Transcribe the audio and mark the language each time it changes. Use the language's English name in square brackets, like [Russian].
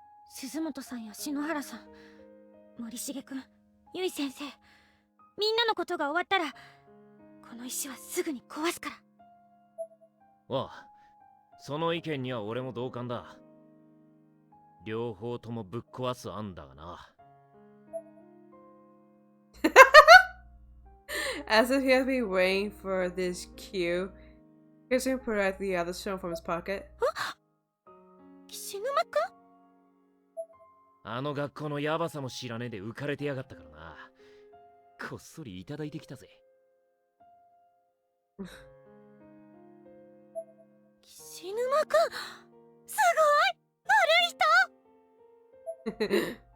[Japanese] 鈴本さんや篠原さん、森重くん、ゆい先生、みんなのことが終わったらこの石はすぐに壊すから。おう、その意見には俺も同感だ。両方ともぶっ壊す案だがな。 [English] As if he has been waiting for this cue, Kirsten put out the other stone from his pocket. [Japanese] 岸沼くん？あの学校のヤバさも知らねえで浮かれてやがったからな。こっそりいただいてきたぜ。岸沼くん、すごい！悪い人？